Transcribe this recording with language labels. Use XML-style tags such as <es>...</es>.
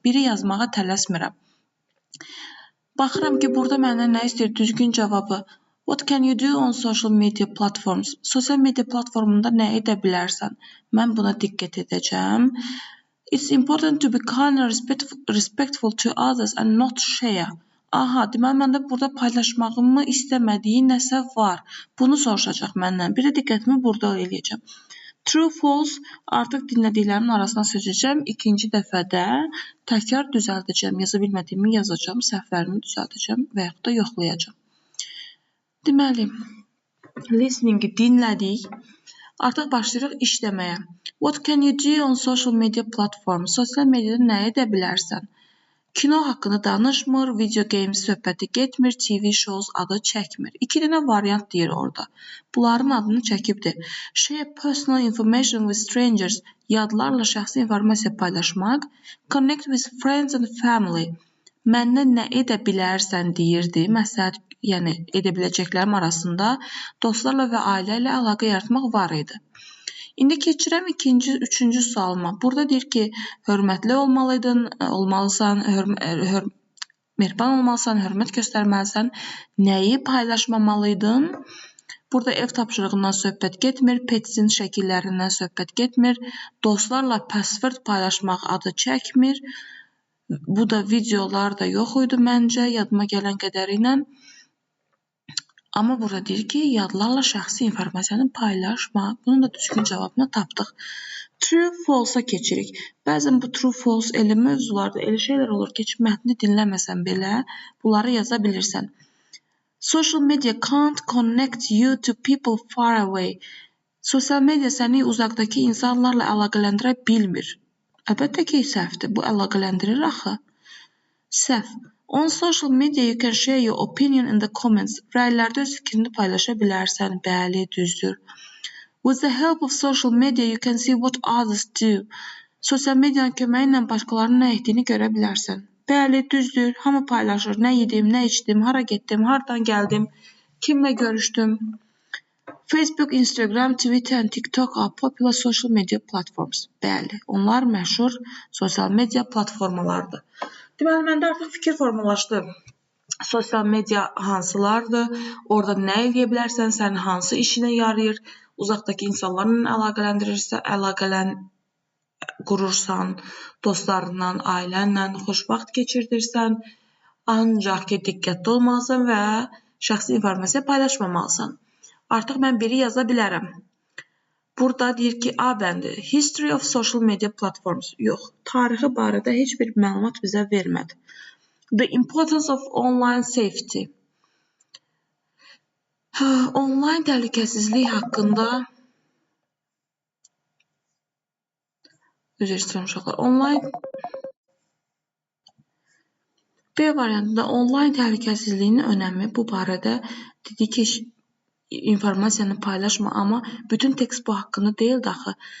<az>Biri yazmağa tələsmirəm. Baxıram ki, burada məndən nə istəyir? Düzgün cavabı.</az> <en>What can you do on social media platforms?</en> <az>Sosial media platformunda nə edə bilərsən? Mən buna diqqət edəcəm.</az> <en>It's important to be kind and respectful to others and not share.</en> <az>Aha, deməli məndə burada paylaşmağımı istəmədiyi nəsə var. Bunu soruşacaq məndən. Bir də diqqətimi burada eləyəcəm. True, false artıq dinlədiklərimin arasına seçəcəm. İkinci dəfədə təkrar düzəldəcəm. Yaza bilmədiyimi yazacağım, səhvlərimi düzəldəcəm və yaxud da yoxlayacağım. Deməli, listeningi dinlədik. Artıq başlayırıq işləməyə.</az> <en>What can you do on social media platforms?</en> <az>Sosial mediada nə edə bilərsən? Kino haqqında danışmır, video games söhbəti getmir, TV shows adı çəkmir. 2 dənə variant deyir orada. Bunların adını çəkibdir.</az> <en>Share personal information with strangers.</en> <az>Yadlarla şəxsi informasiya paylaşmaq.</az> <en>Connect with friends and family.</en> <az>Məndən nə edə bilərsən deyirdi. Məsləhət, yəni edə biləcəklərim arasında dostlarla və ailə ilə əlaqə yaratmaq var idi. İndi keçirəm üçüncü sualıma. Burada deyir ki, hörmətli olmalısan, mehriban olmalısan, hörmət göstərməlisən. Nəyi paylaşmamalıydın? Burada ev tapşırığından söhbət getmir, petsin şəkillərindən söhbət getmir, dostlarla password paylaşmaq adı çəkmir. Bu da videolar da yox idi məncə, yadıma gələn qədərilə. Amma burada deyir ki, yadlarla şəxsi informasiyanı paylaşma. Bunun da düzgün cavabını tapdıq. True, false-a keçirik. Bəzən bu true, false elə mövzularda elə şeylər olur ki, mətni dinləməsən belə bunları yaza bilirsən.</az> <en>Social media can't connect you to people far away.</en> <az>Sosial media səni uzaqdakı insanlarla əlaqələndirə bilmir. Əlbəttə ki, səhvdir. Bu əlaqələndirir axı. Səhv.</az> <en>On social media you can share your opinion in the comments.</en> <az>Rəylərdə öz fikrini paylaşa bilərsən. Bəli, düzdür.</az> <en>With the help of social media you can see what others do.</en> <az>Sosial medianın köməyi ilə başqalarının nə etdiyini görə bilərsən. Bəli, düzdür. Hamı paylaşır. Nə yedim, nə içdim, hara getdim, hardan gəldim, kimlə görüşdüm.</az> <en>Facebook, Instagram, Twitter and TikTok are popular social media platforms.</en> <az>Bəli, onlar məşhur sosial media platformalardır. Deməli, məndə artıq fikir formalaşdı. Sosial media hansılardır? Orada nə edə bilərsən? Sənin hansı işinə yarayır? Uzaqdakı insanlarla əlaqələn qurursan, dostlarından, ailənlə xoşvaxt keçirdirsən. Ancaq ki, diqqətli olmalısan və şəxsi informasiya paylaşmamalısan. Artıq mən biri yaza bilərəm. Burada deyir ki, A bəndi,</az> <en>History of Social Media Platforms.</en> <az>Yox, tarixi barədə heç bir məlumat bizə vermədi.</az> <en>The Importance of Online Safety.</en> <az>Online təhlükəsizlik haqqında üzr istəyirəm uşaqlar. B variantında online təhlükəsizliyinin önəmi bu barədə dedi ki, informasiyanı paylaşma, amma bütün tekst bu haqqında deyildi axı.</az>